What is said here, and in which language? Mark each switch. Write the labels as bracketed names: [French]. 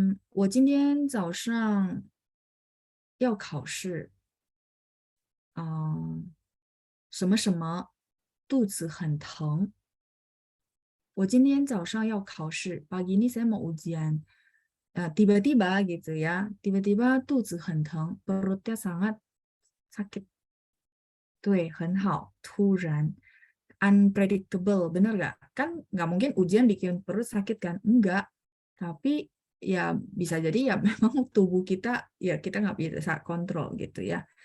[Chinese] 我今天早上要考试，什么什么，肚子很疼。我今天早上要考试， [Indonesian] pagi ini saya mau ujian. Tiba-tiba gitu ya, tiba-tiba [Chinese] 肚子很疼， [Indonesian] perutnya sangat sakit. [Chinese] 对，很好，突然，unpredictable， [Indonesian] bener nggak? Kan nggak mungkin ujian bikin perut sakit kan? Enggak. Tapi ya bisa jadi ya memang tubuh kita ya kita nggak bisa kontrol gitu ya.